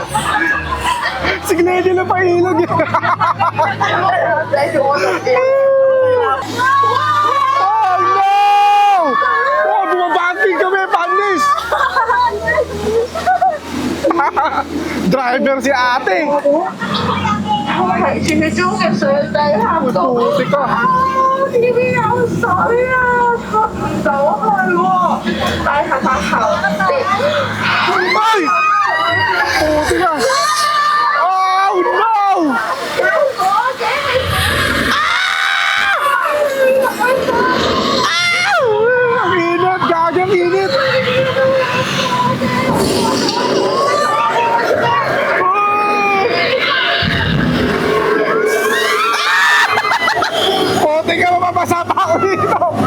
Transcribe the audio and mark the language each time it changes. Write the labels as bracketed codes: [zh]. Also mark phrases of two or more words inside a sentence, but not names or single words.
[tl] Si Glendy na pailog, eh. [en] Oh, no! [tl] Oh, bumabangking kami, panis! Driver si ate! [yue] 係住中嘅水底行到。 [tl] Putik ka! [yue] 呢邊有水啊，出唔到去喎，帶下頭先。 [tl] Ay! Putik ka! [en] Oh, no! [tl] Ang init! Gagi, ang init! Putik ka, mapapasa pa ako dito!